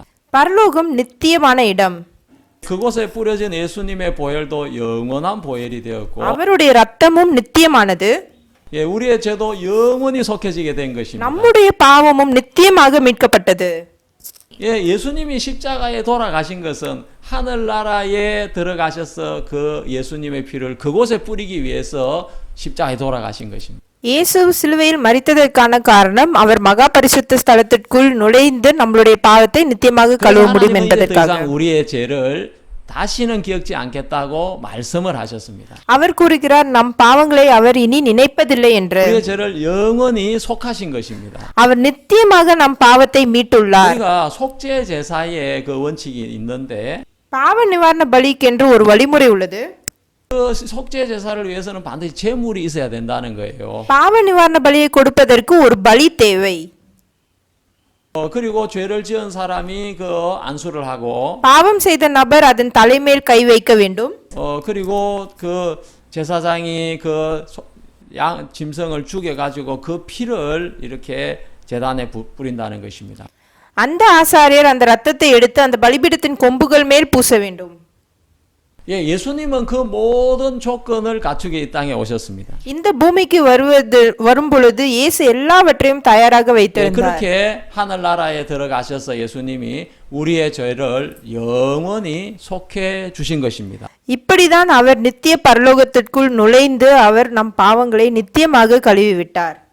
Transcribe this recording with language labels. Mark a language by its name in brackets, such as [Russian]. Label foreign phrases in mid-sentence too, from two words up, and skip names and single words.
[Tamil] பரலோகம் நித்தியமான இடம். [Korean] 그곳에 뿌려진 예수님의 보혈도 영원한 보혈이 되었고 [Tamil] அவருடைய இரத்தமும் நித்தியமானது. [Korean] 예, 우리의 죄도 영원히 속해지게 된 것입니다. [Tamil] நம்முடைய பாவமும் நித்தியமாக மீட்கப்பட்டது. [Korean] 예, 예수님이 십자가에 돌아가신 것은 하늘나라에 들어가셔서 그 예수님의 피를 그곳에 뿌리기 위해서 십자가에 돌아가신 것입니다. [Tamil] இயேசு சிலுவையில் மரித்ததற்கான காரணம் அவர் மகா பரிசுத்த ஸ்தலத்திற்குள் நுழைந்து நம்மளுடைய பாவத்தை நித்தியமாக கழுவ முடியும் என்பதற்காக. [Korean] 우리의 죄를 다시는 기억지 않겠다고 말씀을 하셨습니다. [Tamil] அவர் கூறுகிறார், நம் பாவங்களை அவர் இனி நினைப்பதில்லை என்று. [Korean] 우리의 죄를 영원히 속하신 것입니다. [Tamil] அவர் நித்தியமாக நம் பாவத்தை மீட்டுள்ளார். [Korean] 우리가 속죄 제사의 그 원칙이 있는데 [Tamil] பாவ நிவாரண பலிக்கென்று ஒரு வழிமுறை உள்ளது. [Korean] 그 속죄 제사를 위해서는 반드시 제물이 있어야 된다는 거예요. [Tamil] பாவ நிவாரண பலியை கொடுப்பதற்கு ஒரு பலி தேவை. [Korean] 그리고 죄를 지은 사람이 그 안수를 하고 [Tamil] பாவம் செய்த நபர் அதன் தலைமேல் கை வைக்க வேண்டும். [Korean] 그리고 그 제사장이 그 짐승을 죽여 가지고 그 피를 이렇게 제단에 뿌린다는 것입니다. [Tamil] அந்த ஆசாரியர் அந்த இரத்தத்தை எடுத்து அந்த பலிபீடத்தின் கொம்புகள் மேல் பூச வேண்டும். [Korean] 예, 예수님은 그 모든 조건을 갖추게 이 땅에 오셨습니다. [Tamil] இந்த பூமிக்கு வரும் பொழுது இயேசு எல்லாவற்றையும் தயாராக [Korean] 예, [Tamil] வைத்திருந்தார். [Korean] 그렇게 하늘나라에 들어가셔서 예수님이 우리의 죄를 영원히 속해 주신 것입니다. [Tamil] இப்படிதான் அவர் நித்திய பரலோகத்திற்குள் நுழைந்து அவர் நம் பாவங்களை நித்தியமாக கழுவி விட்டார்.